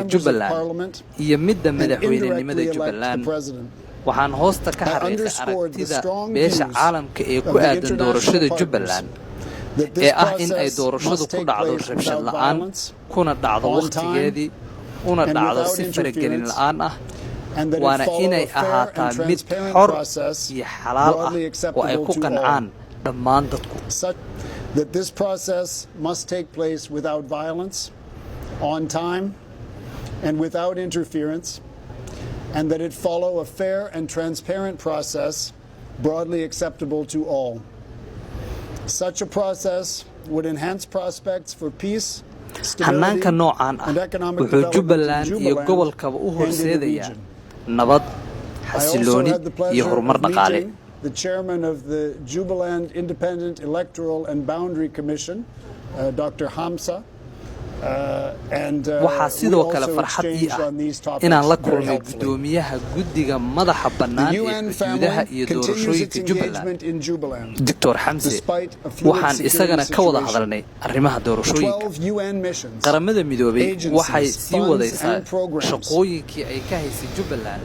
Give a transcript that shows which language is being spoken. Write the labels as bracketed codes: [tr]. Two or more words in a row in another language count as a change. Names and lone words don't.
[so] Jubbaland iyo midda madaxweynenimada Jubbaland waxaan hoosta ka xariiqay aragtida beesha caalamka ee ku aadan doorashada Jubbaland ee ah in ay doorashadu ku dhacdo rabshad la'aan kuna dhacdo waqtigeedii una dhacdo si faragelin la'aan ah waana inay ahaataa mid xor iyo xalaal ah oo ay ku qancaan dhammaan dadku [en] that this process must take place without violence, on time, and without interference, and that it follow a fair and transparent process broadly acceptable to all. Such a process would enhance prospects for peace, [so] hannaanka noocan ah wuxuu Jubbaland iyo gobolkaba u horseedayaa nabad, xasilooni iyo horumar dhaqaale. [en] The chairman of the Jubaland Independent Electoral and Boundary Commission, Dr. Hamza, [so] waxaa sidoo kale farxad ii ah inaan la kulmay gudoomiyaha guddiga madaxa bannaan ee xuduudaha iyo doorashooyinka Jubbaland Dr. Hamza waxaan isagana ka wada hadalnay arrimaha doorashooyinka qaramada midoobay waxay sii wadaysaa shaqooyinkii ay ka haysay Jubbaland